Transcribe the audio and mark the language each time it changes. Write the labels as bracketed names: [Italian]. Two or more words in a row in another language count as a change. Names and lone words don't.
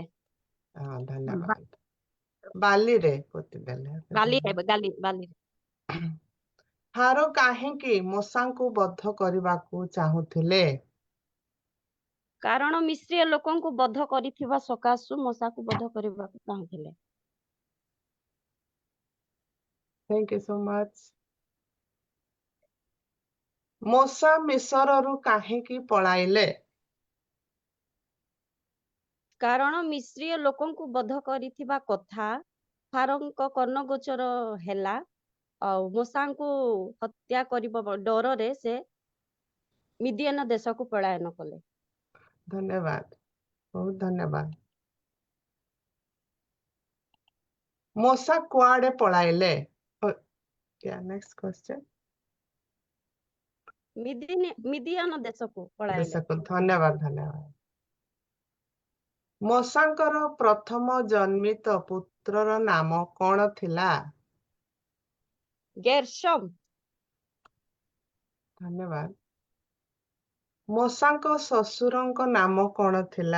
[Odia] ଧନ୍ୟବାଦ। ବାଲିରେ ପୋତି ଦେଲେ। ବାଲିରେ। ଫାରୋ କାହିଁକି ମୂଷାଙ୍କୁ ବଧ କରିବାକୁ ଚାହୁଁଥିଲେ? କାରଣ ମିଶ୍ରୀୟ ଲୋକଙ୍କୁ ବଧ କରିଥିବା ସକାଶୁ ମୂଷାକୁ ବଧ କରିବାକୁ ଚାହୁଁଥିଲେ। [English] Thank you so much. [Odia] ମୂଷା ମିଶରରୁ କାହିଁକି ପଳାଇଲେ? କାରଣ ମିଶ୍ରୀୟ ଲୋକଙ୍କୁ ବଧ କରିଥିବା କଥା ଫାରୋଙ୍କ କର୍ଣ୍ଣଗୋଚର ହେଲା ଆଉ ମୂଷାଙ୍କୁ ହତ୍ୟା କରିବା ଡରରେ ସେ ମିଦିଆନ ଦେଶକୁ ପଳାୟନ କଲେ। ଧନ୍ୟବାଦ, ବହୁତ ଧନ୍ୟବାଦ। ମୂଷା କୁଆଡେ ପଳାଇଲେ? [English] Next question. [Odia] ମିଦିଆନ ଦେଶକୁ ପଳାଇଲେ। ଧନ୍ୟବାଦ। ମୂଷାଙ୍କର ପ୍ରଥମ ଜନ୍ମିତ ପୁତ୍ରର ନାମ କଣ ଥିଲା? ଗେର୍ଶମ। ଧନ୍ୟବାଦ। ମୂଷାଙ୍କ ଶ୍ୱଶୁରଙ୍କ ନାମ କଣ ଥିଲା?